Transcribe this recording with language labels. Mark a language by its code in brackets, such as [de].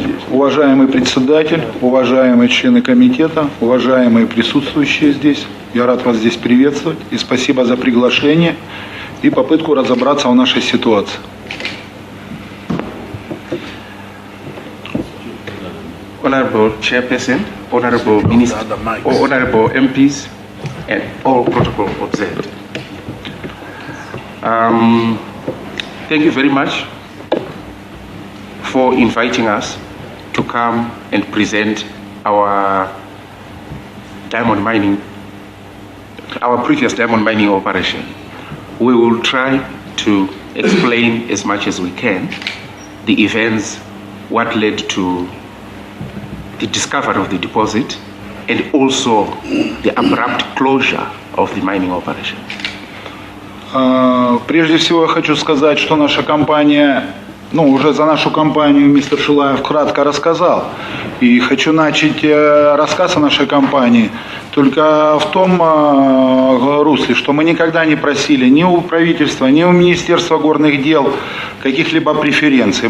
[ru] Уважаемый председатель, уважаемые члены комитета, уважаемые присутствующие здесь, я рад вас здесь приветствовать и спасибо за приглашение и попытку разобраться в нашей ситуации. [en] Honorable Chairperson, Honorable Minister, Honorable MPs, and all protocol observed. Thank you very much for inviting us to come and present our diamond mining, our previous diamond mining operation. We will try to explain as much as we can the events, what led to the discovery of the deposit, and also the abrupt closure of the mining operation. [ru] Прежде всего я хочу сказать, что наша компания, уже за нашу компанию мистер Шилаев кратко рассказал. И хочу начать рассказ о нашей компании только в том русле, что мы никогда не просили ни у правительства, ни у Министерства горных дел каких-либо преференций.